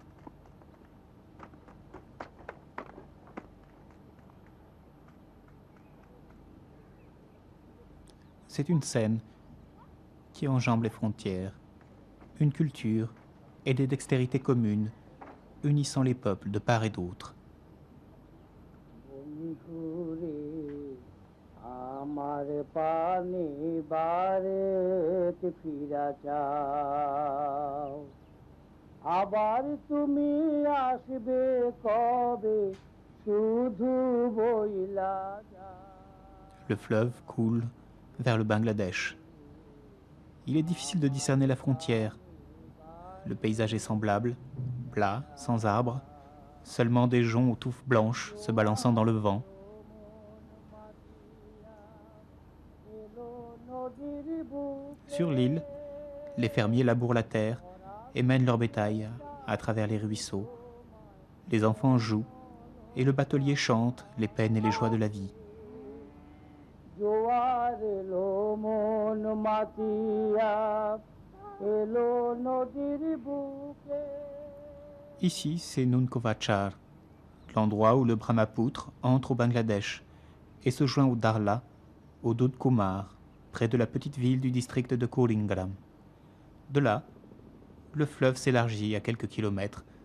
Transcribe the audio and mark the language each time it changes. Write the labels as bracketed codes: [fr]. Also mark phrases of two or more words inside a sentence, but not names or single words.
[fr] C'est une scène qui enjambe les frontières, une culture et des dextérités communes unissant les peuples de part et d'autre. [bn] আমার পানি বারেতে ফিরা চাও আবার তুমি আসবে কবে শুধু বইলা যাও. [fr] Le fleuve coule vers le Bangladesh. Il est difficile de discerner la frontière. Le paysage est semblable, plat, sans arbres, seulement des joncs aux touffes blanches se balançant dans le vent. Sur l'île, les fermiers labourent la terre et mènent leur bétail à travers les ruisseaux. Les enfants jouent et le batelier chante les peines et les joies de la vie. [bn] জোয়ার এলো মন মাতিয়া এলো নদীর বুকে. [fr] Ici, c'est Nunkovachar, l'endroit où le Brahmapoutre entre au Bangladesh et se joint au Darla, au Dud Kumar, près de la petite ville du district de Kuringram. De là, le fleuve s'élargit à quelques kilomètres.